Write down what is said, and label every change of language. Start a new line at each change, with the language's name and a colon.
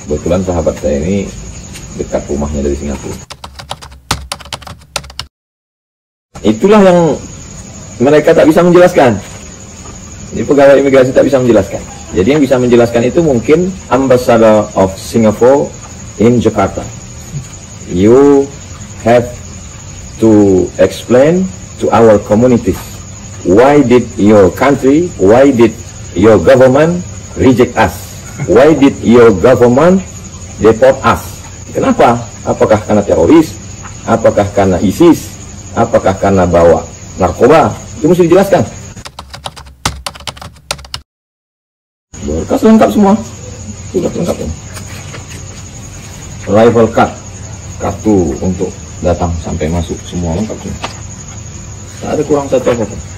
Indonesian: Kebetulan sahabat saya ini dekat rumahnya dari Singapura. Itulah yang mereka tak bisa menjelaskan. Jadi pegawai imigrasi tak bisa menjelaskan. Jadi yang bisa menjelaskan itu mungkin
English: Ambassador of Singapore in Jakarta. You have to explain to our communities why did your country, why did your government reject us? Why did your government deport us?
Indonesian: Kenapa? Apakah karena teroris? Apakah karena ISIS? Apakah karena bawa narkoba? Itu mesti dijelaskan. Berkas lengkap semua. Sudah lengkap ya. Arrival card, kartu untuk datang sampai masuk, semua lengkap semua. Tak ada kurang satu apa-apa.